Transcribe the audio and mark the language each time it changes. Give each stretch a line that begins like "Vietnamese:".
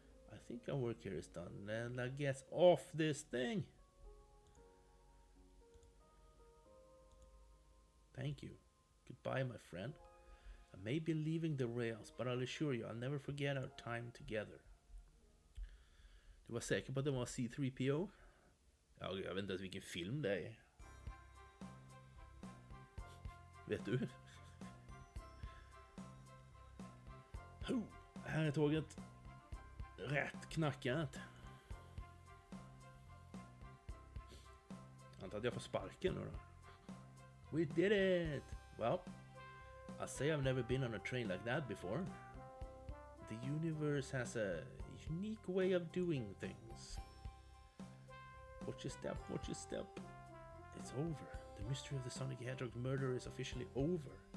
English: I think our work here is done and I guess off this thing. Thank you. Goodbye, my friend. I may be leaving the rails, but I'll assure you I'll never forget our time together.
Swedish: Du var säker på att det var C3PO? Ja, jag vet inte ens vilken film det är. Vet du? Här är tåget. Rätt knackat. Antar att jag får sparken nu då.
English: We did it! Well, I say I've never been on a train like that before. The universe has a unique way of doing things. Watch your step, watch your step. It's over. The mystery of the Sonic Hedgehog murder is officially over.